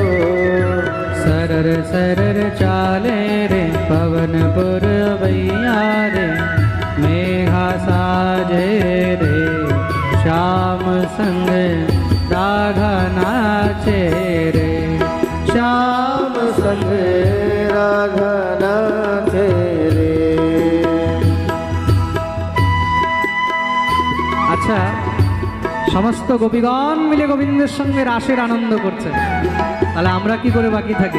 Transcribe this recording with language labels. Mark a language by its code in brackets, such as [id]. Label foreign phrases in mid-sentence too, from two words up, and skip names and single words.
[hi] सरर सरर चाले रे पवन पुरवैया रे, मेघा साजे रे श्याम संग राधा नाचे रे। श्याम संग राधा नाचे रे। [bn] আচ্ছা, সমস্ত গোপীগণ মিলে গোবিন্দের সঙ্গে রাসের আনন্দ করছে, তাহলে আমরা কি করে বাকি থাকি?